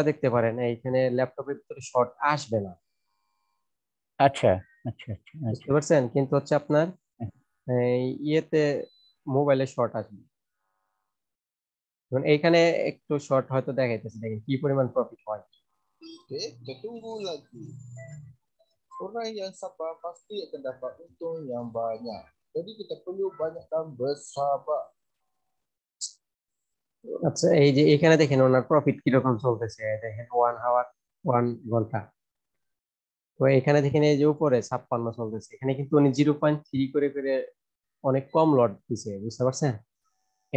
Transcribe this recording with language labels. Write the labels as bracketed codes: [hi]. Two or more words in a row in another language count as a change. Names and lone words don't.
[bn] গুলা দেখতে পারেন। এইখানে ল্যাপটপের ভিতরে শর্ট আসবে না, আচ্ছা আচ্ছা আচ্ছা বুঝতে আচ্ছা। পারছেন? কিন্তু হচ্ছে আপনার হ্যাঁ, ইয়েতে মোবাইলে শর্ট আসবে। এবং এইখানে একটু শর্ট হয়তো দেখাইতেছে, দেখেন কি পরিমাণ প্রফিট হয়। [ms] Kita tunggu lagi. Orang yang sabar pasti akan dapat untung yang banyak. Jadi kita perlu banyakkan bersabar. [bn] আচ্ছা, এই যে এখানে দেখেন ওনার প্রফিট কিরকম চলতেছে, দেখেন 1 আওয়ার 1 ঘন্টা। তো এখানে দেখেন এই যে উপরে 56 চলতেছে, এখানে কিন্তু উনি 0.3 করে করে অনেক কম লট দিছে, বুঝতে পারছেন? এটা